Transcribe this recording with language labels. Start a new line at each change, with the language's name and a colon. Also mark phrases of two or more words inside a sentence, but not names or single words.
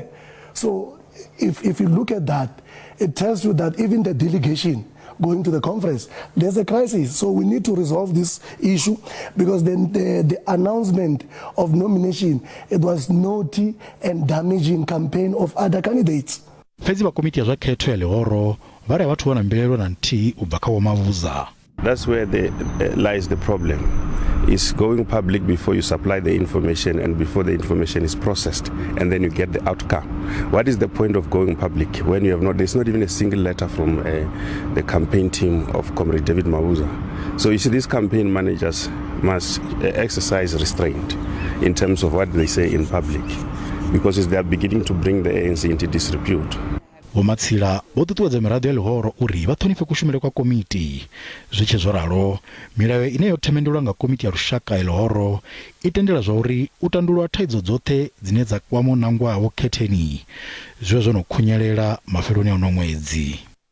English: So if you look at that, it tells you that even the delegation going to the conference, there's a crisis. So we need to resolve this issue, because then the announcement of nomination, it was naughty and damaging campaign of other candidates.
Venda: Fedzi ba komiti ya zwa khetho ya lihoro vha ri vhathu wana mbilelo na nthihi u bva kha vho-Mabuza.
English: That's where lies the problem. Is going public before you supply the information and before the information is processed, and then you get the outcome. What is the point of going public when you have there's not even a single letter from the campaign team of Comrade David Mabuza? So you see, these campaign managers must exercise restraint in terms of what they say in public, because they are beginning to bring the ANC into disrepute.
Venda: Vho-Matsila vho ṱuṱuwedza miraḓo ya lihoro uri vha ṱhonifhe kushumele kwa komiti. Zwi tshi zwo ralo, milayo ine yo themendelwa nga komiti ya lushaka ya lihoro i tendela zwa uri u tandulula thaidzo dzoṱhe dzine dza kwama nangwa vho-nkhetheni zwe zwo no khunyelela mafheloni a uno ṅwedzi.